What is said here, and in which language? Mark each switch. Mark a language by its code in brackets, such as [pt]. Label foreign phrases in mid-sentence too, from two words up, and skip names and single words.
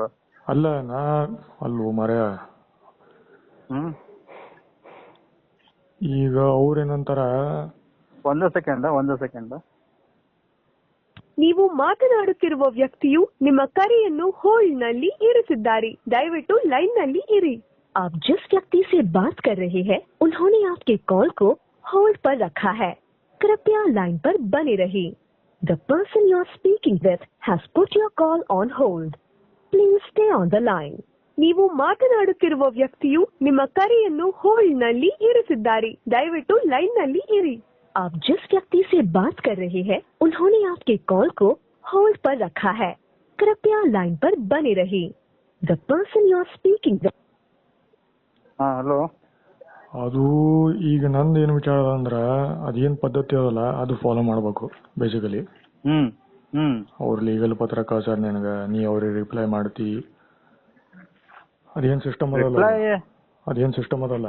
[kn] ಅಲ್ಲ ಅಲ್ವೋ ಮರ್ಯ, ಈಗ ಅವ್ರೇನಂತಾರ, ಒಂದೇ ಸೆಕೆಂಡ್. ನೀವು ಮಾತನಾಡುತ್ತಿರುವ ವ್ಯಕ್ತಿಯು ನಿಮ್ಮ ಕರೆಯನ್ನು ಹೋಲ್ಡ್ ನಲ್ಲಿ ಇರಿಸಿದ್ದಾರೆ, ದಯವಿಟ್ಟು ಲೈನ್ ನಲ್ಲಿ ಇರಿ. [hi] आप जिस व्यक्ति से बात कर रहे हैं उन्होंने आपके कॉल को होल्ड पर रखा है, कृपया लाइन पर बने रहिए. [en] The person you are speaking with has put your call on hold. Please stay on the line. [kn] ನೀವು ಮಾತನಾಡುತ್ತಿರುವ ವ್ಯಕ್ತಿಯು ನಿಮ್ಮ ಕರೆಯನ್ನು ಹೋಲ್ಡ್ ನಲ್ಲಿ ಇರಿಸಿದ್ದಾರೆ, ದಯವಿಟ್ಟು ಲೈನ್ ನಲ್ಲಿ ಇರಿ. [hi] आप जिस व्यक्ति से बात कर रहे हैं उन्होंने आपके कॉल को होल्ड पर रखा है, कृपया लाइन पर बने रहिए. [en] The person you are speaking with. [kn] ಹಲೋ. ಅದು ಈಗ ನಂದು ಏನು ವಿಚಾರ ಅಂದ್ರ, ಅದೇನ್ ಪದ್ಧತಿ ಅದಲ್ಲ ಅದು ಫಾಲೋ ಮಾಡ್ಬೇಕು ಬೇಸಿಕಲಿ. ಅವ್ರ ಲೀಗಲ್ ಪತ್ರ ಕಳ್ಸಾರ ನಿನಗ, ನೀ ಅವ್ರಿಗೆ ರಿಪ್ಲೈ ಮಾಡ್ತಿ. ಅದೇನ್ ಸಿಸ್ಟಮ್ ಅದಲ್ಲ.